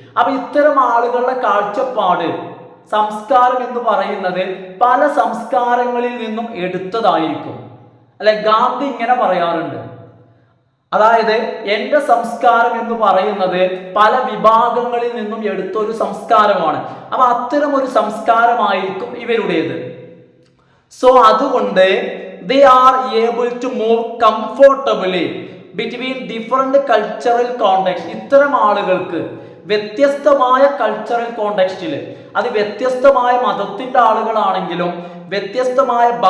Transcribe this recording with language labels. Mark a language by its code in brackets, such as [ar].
[ml] അപ്പൊ ഇത്തരം ആളുകളുടെ കാഴ്ചപ്പാട്, സംസ്കാരം എന്ന് പറയുന്നത് പല സംസ്കാരങ്ങളിൽ നിന്നും എടുത്തതായിരിക്കും. അല്ലെ, ഗാന്ധി ഇങ്ങനെ പറയാറുണ്ട്, അതായത് എൻ്റെ സംസ്കാരം എന്ന് പറയുന്നത് പല വിഭാഗങ്ങളിൽ നിന്നും എടുത്തൊരു സംസ്കാരമാണ്. അപ്പൊ അത്തരം ഒരു സംസ്കാരമായിരിക്കും ഇവരുടേത്. [en] so [ml] അതുകൊണ്ട് [en] they are able to move comfortably between different cultural context. [ml] ഇത്തരം ആളുകൾക്ക് വ്യത്യസ്തമായ കൾച്ചറൽ കോണ്ടെക്സ്റ്റിൽ, അത് വ്യത്യസ്തമായ മതത്തിന്റെ ആളുകളാണെങ്കിലും വ്യത്യസ്തമായ